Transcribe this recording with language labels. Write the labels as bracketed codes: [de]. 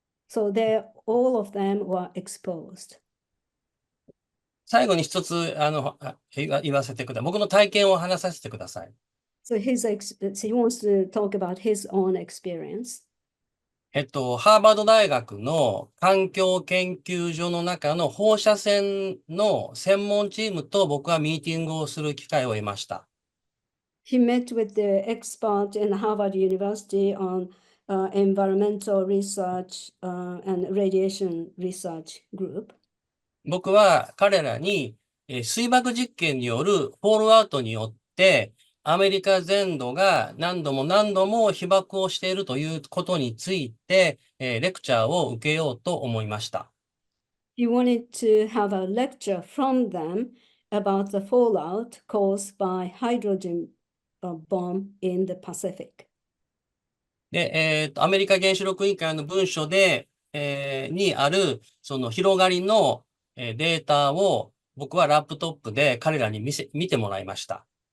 [en] So all of them were exposed. [ja] 最後に一つ言わせてください。僕の体験を話させてください。 [en] So he wants to talk about his own experience. [ja] ハーバード大学の環境研究所の中の放射線の専門チームと僕はミーティングをする機会を得ました。 [en] He met with the expert in Harvard University on environmental research and radiation research group. [ja] 僕は彼らに水爆実験によるフォールアウトによってアメリカ全土が何度も何度も被爆をしているということについてレクチャーを受けようと思いました。 [en] He wanted to have a lecture from them about the fallout caused by hydrogen bomb in the Pacific. [ja] で、アメリカ原子力委員会の文書で、にあるその広がりのデータを僕はラップトップで彼らに見てもらいました。